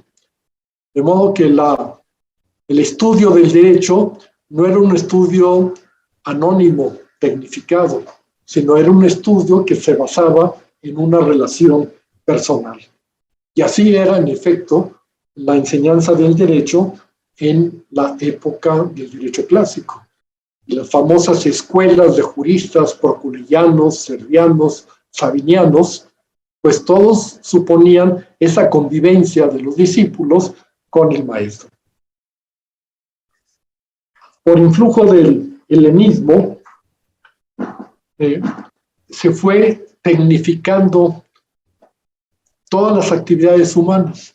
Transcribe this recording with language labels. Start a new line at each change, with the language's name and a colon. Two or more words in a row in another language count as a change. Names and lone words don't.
Spanish: De modo que el estudio del derecho no era un estudio anónimo, tecnificado, sino era un estudio que se basaba en una relación personal. Y así era, en efecto, la enseñanza del derecho en la época del derecho clásico. Las famosas escuelas de juristas proculianos, servianos, sabinianos, pues todos suponían esa convivencia de los discípulos con el maestro. Por influjo del helenismo, se fue tecnificando todas las actividades humanas.